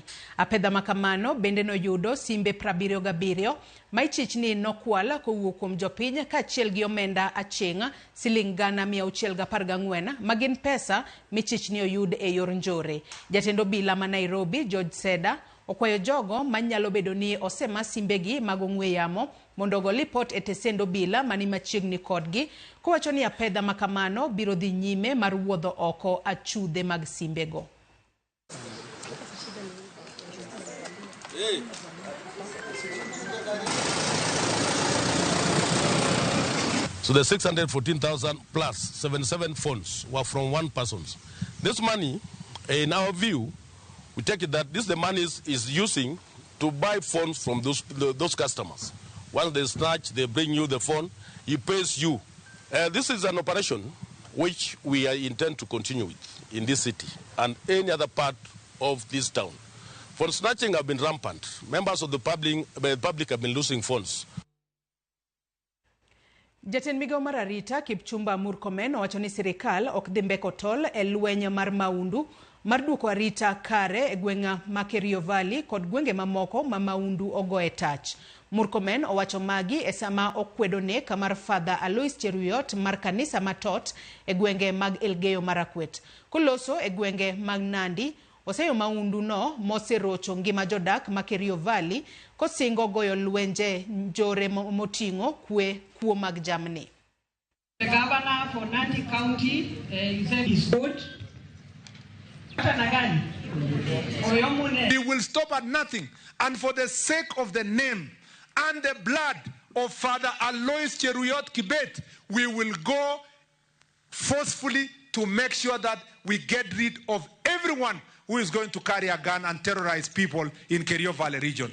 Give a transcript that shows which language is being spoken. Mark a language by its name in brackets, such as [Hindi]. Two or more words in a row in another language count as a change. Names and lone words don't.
[Luo (Kenya and Tanzania)] Apedha makamano bende noyudo simbe 77 ma ichichni nokwala kowuok kuom jopiny kaachiel gi omenda aching' siling gana 614 magin pesa michichni oyud e yor njore. Jatend obila ma Nairobi George Seda okwayo jogo manyalo bedo ni osema simbegi mag ong'we yamo mondo go lipot e tesendo obila mani machiegni kodgi kowacho ni apedha makamano biro dhi nyime mar wuodho oko achudhe mag simbego. [English] So the 614,000 plus 77 phones were from one person. This money, in our view, we take it that this the money is using to buy phones from those customers. Once they snatch, they bring you the phone, he pays you. This is an operation which we intend to continue with in this city and any other part of this town. Phone snatching have been rampant. Members of the public have been losing phones. [Luo (Kenya and Tanzania)] Jatend migao mar arita Kipchumba Murkomen owacho ni sirikal ok dhi mbeko tol e lweny mar maundu mar duoko arita kare e gweng'a ma Kerio Valley kod gwenge mamoko ma maundu ogoe tach. Murkomen owacho magi e sama okwedo nek mar Father Alois Cheruyot mar kanisa matot e gwenge mag Elgeyo Marakwet. Koloso e gwenge mag Nandi oseyo maundu no moserocho ngima jodak ma Kerio Valley kosingo goyo lwenje njore motingo kuo mag jamni. [English] The governor for Nandi County said is good. He will stop at nothing, and for the sake of the name and the blood of Father Alois Cheruyot Kibet, we will go forcefully to make sure that we get rid of everyone who is going to carry a gun and terrorize people in Kerio Valley region.